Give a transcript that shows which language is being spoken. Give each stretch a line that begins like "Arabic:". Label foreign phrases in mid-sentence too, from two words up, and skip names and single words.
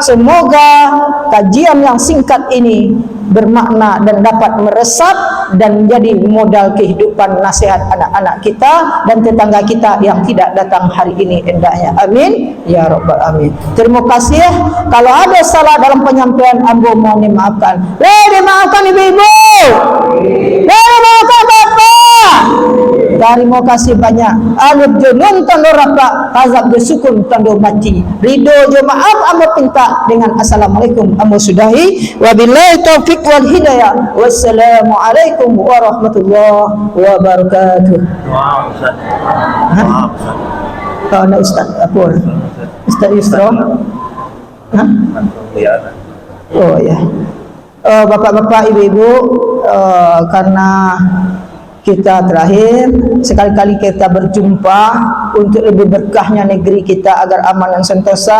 Indonesian: Semoga kajian yang singkat ini bermakna dan dapat meresap dan menjadi modal kehidupan nasihat anak-anak kita dan tetangga kita yang tidak datang hari ini hendaknya.
Arabic: آمين يا رب العالمين.
Indonesian: Terima kasih. Kalau ada salah dalam penyampaian ambo mohon dimaafkan. Dimaafkan ibu-ibu. Dimaafkan bapak. Terima kasih banyak.
Minangkabau: Alif junun tando raka, azab sukun tando mati. Ridho jo maaf ambo pinta dengan assalamualaikum ambo sudahi.
Arabic: وبالله التوفيق والهداية. والسلام عليكم ورحمة الله وبركاته.
Indonesian: Doa Ustaz. Doa Ustaz. Oh, nak Ustaz apa? Ustaz Yusra? Hah? Oh ya. Bapak-bapak, ibu-ibu, karena kita terakhir, sekali-kali kita berjumpa untuk lebih berkahnya negeri kita agar aman dan sentosa.